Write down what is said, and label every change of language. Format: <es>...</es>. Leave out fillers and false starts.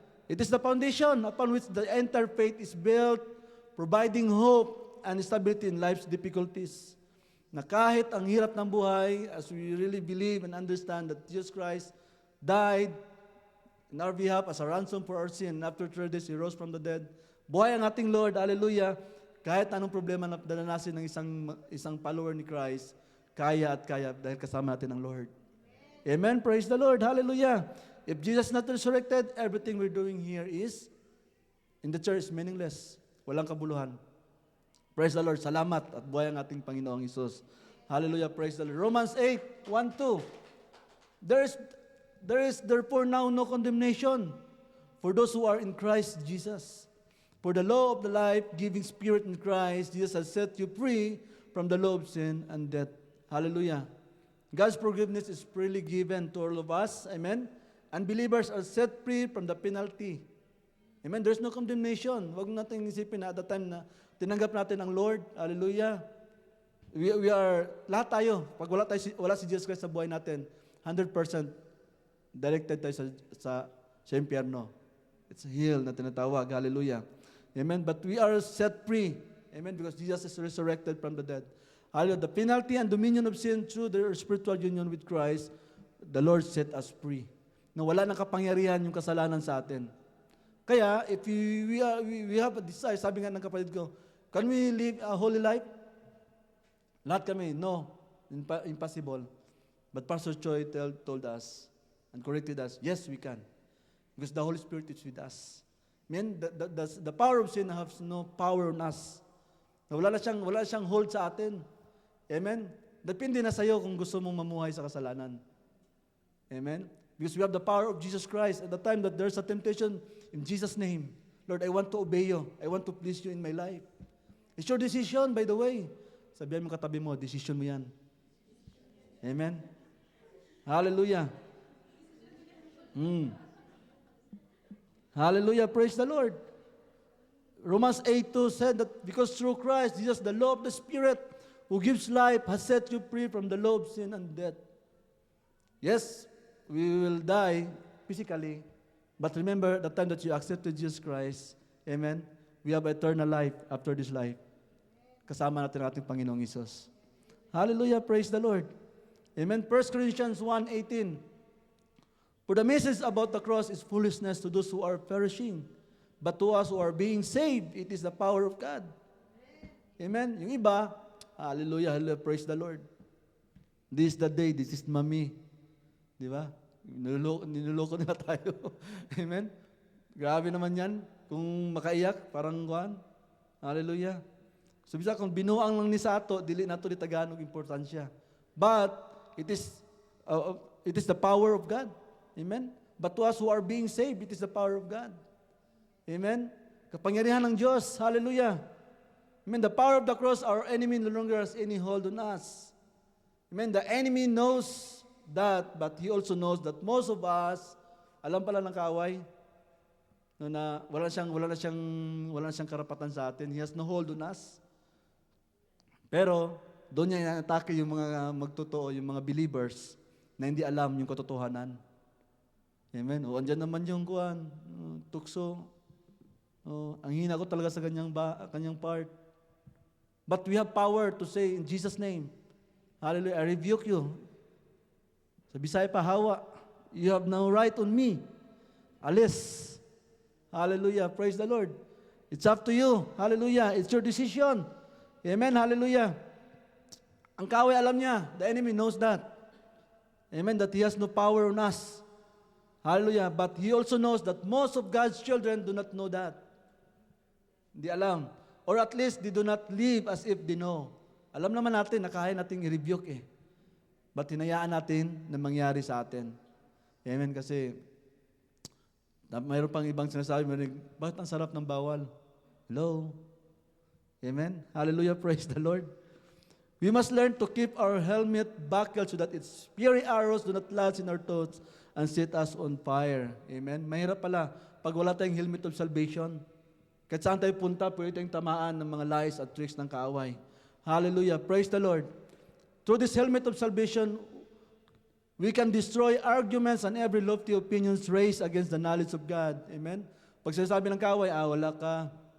<en>It is the foundation upon which the entire faith is built, providing hope and stability in life's difficulties.</en> <tl>Na kahit ang hirap ng buhay,</tl> <en>as we really believe and understand that Jesus Christ died in our behalf as a ransom for our sin. After 3 days, He rose from the dead.</en> <tl>Buhay ang ating Lord,</tl> <en>hallelujah.</en> <tl>Kahit anong problema na dalanasin ng isang</tl> <en>follower</en> <tl>ni Christ, kaya at kaya dahil kasama natin ang Lord.</tl> <en>Amen. Praise the Lord. Hallelujah. If Jesus is not resurrected, everything we're doing here is, in the church, is meaningless.</en> <tl>Walang kabuluhan.</tl> <en>Praise the Lord.</en> <tl>Salamat at buhay ang ating Panginoong Hesus. Hallelujah. Praise the Lord.</tl> <en>Romans 8, 1-2. There is therefore now no condemnation for those who are in Christ Jesus. For the law of the life-giving Spirit in Christ Jesus has set you free from the law of sin and death. Hallelujah. God's forgiveness is freely given to all of us. Amen. And believers are set free from the penalty. Amen. There's no condemnation.</en> <tl>Huwag natin isipin na</tl> <en>at the time</en> <tl>na tinanggap natin ang Lord.</tl> <en>Hallelujah. We are,</en> <tl>lahat tayo, pag wala si Jesus Christ sa buhay natin, 100% directed tayo sa impyerno.</tl> <en>It's hell</en> <tl>na tinatawag.</tl> <en>Hallelujah. Amen. But we are set free. Amen. Because Jesus is resurrected from the dead. Hallelujah. The penalty and dominion of sin through their spiritual union with Christ, the Lord set us free.</en> <tl>Na wala nang kapangyarihan yung kasalanan sa atin. Kaya,</tl> <en>if we have a desire,</en> <tl>sabi nga ng kapatid ko,</tl> <en>can we live a holy life?</en> <tl>Lahat kami,</tl> <en>no. Impossible. But Pastor Choi told us, and corrected us, yes, we can. Because the Holy Spirit is with us. Amen? The power of sin has no power on us.</en> <tl>Wala siyang hold sa atin.</tl> <en>Amen?</en> <tl>Depende na sa iyo kung gusto mong mamuhay sa kasalanan. Amen?</tl> <en>Because we have the power of Jesus Christ. At the time that there's a temptation, in Jesus' name, Lord, I want to obey you. I want to please you in my life. It's your decision, by the way.</en> <tl>Sabihan mo katabi mo, decision mo yan.</tl> <en>Amen? Hallelujah. Hallelujah. Praise the Lord. Romans 8:2 said that because through Christ, Jesus, the law of the Spirit, who gives life, has set you free from the law of sin and death. Yes, we will die physically, but remember the time that you accepted Jesus Christ, amen, we have eternal life after this life.</en> <tl>Kasama natin ang ating Panginoong Isus.</tl> <en>Hallelujah, praise the Lord. Amen. 1 Corinthians 1:18. For the message about the cross is foolishness to those who are perishing, but to us who are being saved, it is the power of God. Amen.</en> <tl>Yung iba,</tl> <en>hallelujah, hallelujah, praise the Lord. This is the day, this is mami.</en> <tl>Di ba? Niloloko nila tayo.</tl> <en>Amen.</en> <tl>Grabe naman yan. Kung makaiyak, parang kuhan.</tl> <en>Hallelujah.</en> <ceb>So bisa kung binuang lang ni Sato, dili nato ni Tagalog importansya.</ceb> <en>But it is the power of God. Amen. But to us who are being saved, it is the power of God. Amen.</en> <tl>Kapangyarihan ng Diyos.</tl> <en>Hallelujah. Amen. The power of the cross, our enemy no longer has any hold on us. Amen. The enemy knows that, but he also knows that most of us,</en> <tl>alam pala ng kaaway, no, na wala na siyang karapatan sa atin.</tl> <en>He has no hold on us.</en> <tl>Pero, doon niya inatake yung mga magtotoo, yung mga believers na hindi alam yung katotohanan.</tl> <en>Amen.</en> <tl>O, andyan naman yung kuhan, tukso. O, ang hina ko talaga sa kanyang part.</tl> <en>But we have power to say in Jesus' name, hallelujah, I rebuke you.</en> <tl>Sa Bisaya pa,</tl> <ceb>hawa,</ceb> <en>you have no right on me.</en> <tl>Alis.</tl> <en>Hallelujah, praise the Lord. It's up to you. Hallelujah, it's your decision. Amen, hallelujah.</en> <tl>Ang kaaway alam niya,</tl> <en>the enemy knows that. Amen, that he has no power on us. Hallelujah, but he also knows that most of God's children do not know that.</en> <tl>Hindi alam.</tl> <en>Or at least, they do not live as if they know.</en> <tl>Alam naman natin, kaya nating i-rebuke eh.</tl> <en>But</en> <tl>hinayaan natin na mangyari sa atin.</tl> <en>Amen,</en> <tl>kasi mayroon pang ibang sinasabi, bakit ang sarap ng bawal?</tl> <en>Hello? Amen? Hallelujah, praise the Lord. We must learn to keep our helmet buckled so that its fiery arrows do not lodge in our thoughts and set us on fire. Amen?</en> <tl>Mahirap pala pag wala tayong</tl> <en>helmet of salvation.</en> <tl>Kahit saan tayo punta, pwede tayong tamaan ng mga</tl> <en>lies</en> <tl>at</tl> <en>tricks</en> <tl>ng kaaway.</tl> <en>Hallelujah, praise the Lord. Through this helmet of salvation, we can destroy arguments and every lofty opinions raised against the knowledge of God. Amen?</en> <tl>Pag sinasabi ng kaaway, wala ka.</tl>